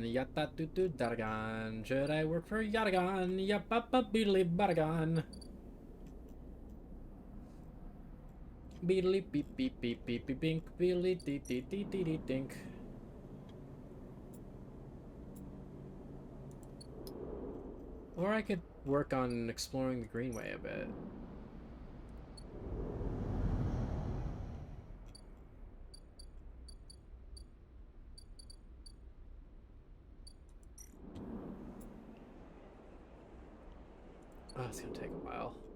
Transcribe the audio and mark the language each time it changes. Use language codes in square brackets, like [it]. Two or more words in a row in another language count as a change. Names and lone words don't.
[en] Yatatutu Daragan. Should I work for Yatagan? Yapapa beedly baragan. Beedly beep beep beep beep beep bink beedly dee dee dee dee dee dink. Or I could work on exploring the Greenway a bit. Oh, it's gonna take a while.